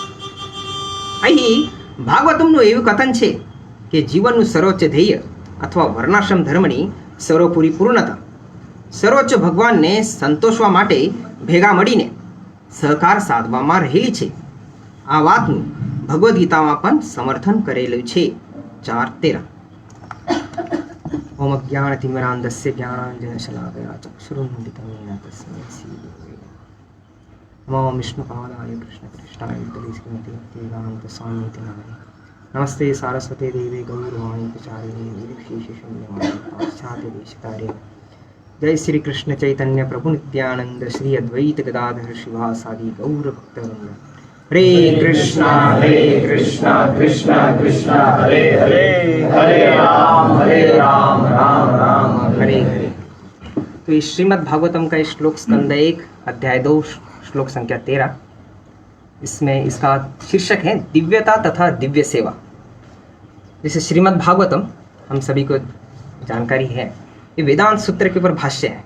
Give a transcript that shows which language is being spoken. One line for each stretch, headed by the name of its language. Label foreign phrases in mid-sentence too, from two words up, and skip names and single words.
Gujarati: અહીં ભાગવતમનું એવું કથન છે કે જીવનનું સર્વોચ્ચ ધ્યેય અથવા વર્ણાશ્રમ ધર્મની સર્વપૂરી પૂર્ણતા સર્વોચ્ચ ભગવાનને સંતોષવા માટે ભેગા મળીને સહકાર સાધવામાં રહેલી છે. આ વાતનું ભગવદ્ ગીતામાં પણ સમર્થન કરેલું છે.
Sanskrit: 4:13 ઓમ અજ્ઞાનતિમિરાન્ધસ્ય જ્ઞાનાંજનશલાકયા ચક્ષુરુન્મિલિतं येन तस्मै श्रीगुरवे नमः. ओम विष्णुपादाय कृष्णपृष्ठाय श्रीमते भक्तिवेदान्तस्वामिनिति नामिने नमस्ते सारस्वते देवे गौरवाणी प्रचारिणे निर्विशेषशून्यवादी पाश्चात्यदेशकार्य. जय श्री कृष्ण चैतन्य प्रभु नित्यानंद श्री अद्वैत गदाधर शिवासादि गौर भक्तवृंद. हरे कृष्णा कृष्ण कृष्ण हरे हरे, हरे राम राम राम हरे हरे.
Hindi: तो इस श्रीमद् भागवतम का श्लोक स्कंद 1 अध्याय 2 श्लोक संख्या 13, इसमें इसका शीर्षक है दिव्यता तथा दिव्य सेवा. जैसे श्रीमद् भागवतम हम सभी को जानकारी है, ये वेदांत सूत्र के ऊपर भाष्य है.